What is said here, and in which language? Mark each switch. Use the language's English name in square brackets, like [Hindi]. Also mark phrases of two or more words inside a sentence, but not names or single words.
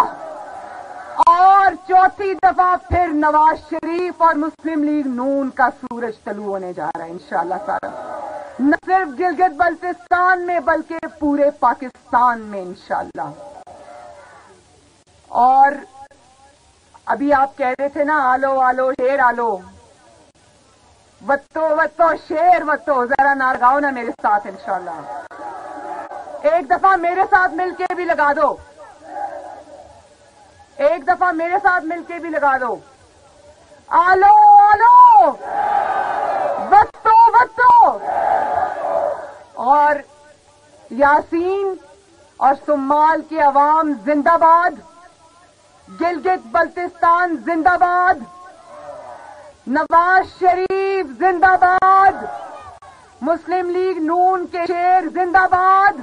[Urdu] اور چوتھی دفعہ پھر نواز شریف اور مسلم لیگ نون کا سورج طلوع ہونے جا رہا ہے [Arabic] انشاءاللہ تعالی. [Urdu] نہ صرف گلگت بلتستان میں بلکہ پورے پاکستان میں [Arabic] انشاءاللہ. [Urdu] اور ابھی آپ کہہ رہے تھے نا آلو آلو شیر آلو وتو وتو شیر وتو. ذرا نہ لگاؤ نا میرے ساتھ [Arabic] انشاءاللہ. [Urdu] ایک دفعہ میرے ساتھ مل کے بھی لگا دو. ایک دفعہ میرے ساتھ مل کے بھی لگا دو. آلو آلو وتو وتو. اور یاسین اور سمال کی عوام زندہ باد. گلگت بلتستان زندہ باد. نواز شریف زندہ باد. مسلم لیگ نون کے شیر زندہ باد.